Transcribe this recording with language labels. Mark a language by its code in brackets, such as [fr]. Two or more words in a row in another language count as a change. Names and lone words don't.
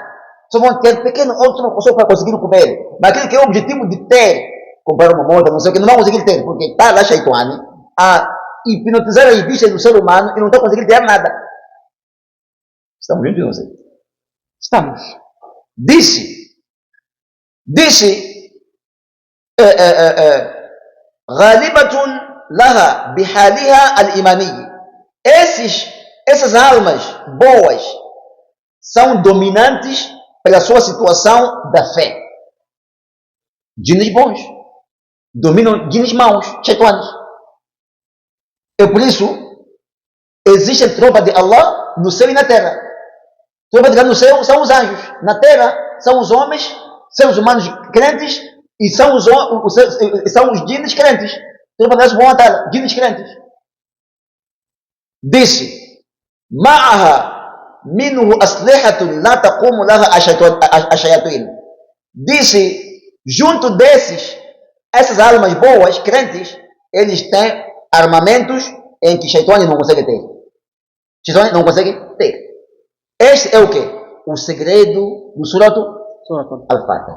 [pt] Só vão ter pequeno outro só para conseguir comer. Mas aquele que é o objetivo de ter, comprar uma moto, não sei o que, não vão conseguir ter, porque está lá Shaitan a hipnotizar as vistas do ser humano e não está conseguindo ter nada. Estamos juntos, não sei? Estamos. [ar] Disse غالبة لها بحالها الإيماني. [pt] Essas almas boas são dominantes pela sua situação da fé. Djinns bons dominam djinns maus, shaitanes. É por isso existe tropa de Allah no céu e na terra. Tropa de Allah no céu são os anjos, na terra são os homens, seres humanos crentes, e são os djinns crentes. Tropa de Allah vão atrás, djinns crentes. Disse: [ar] معها منه أسلحة لا تقوم لها الشياطين. [pt] Disse: junto essas almas boas, crentes, eles têm armamentos em que Shaitan não consegue ter. Shaitan não consegue ter. Este é o que? O segredo do Surat Al-Fatiha.